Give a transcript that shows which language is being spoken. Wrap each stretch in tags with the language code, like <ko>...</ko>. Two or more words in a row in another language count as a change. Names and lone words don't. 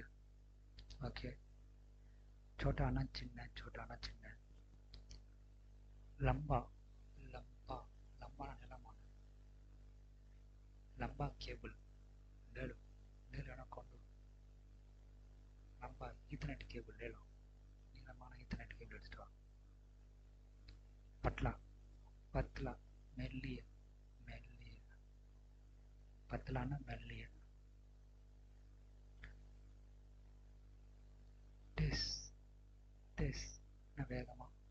<en>ஓகே.</en> <hi>छोटा ना சின்ன, छोटा ना சின்ன. लंबा, लंबा, लंबा ना நிலமான. लंबा केबल, ले लो, ले लेना கொண்டு. लंबा ईथरनेट केबल ले लो.</hi> <ta>நீளமான ஈத்தர்நெட் கேபிள் எடுத்துட்டு வா.</ta> <hi>पतला, पतला,</hi> <ta>மெல்லிய, மெல்லிய. பத்லான்னா மெல்லிய.</ta> <hi>तेज़, तेज़</hi> <ta>வேகமா.</ta>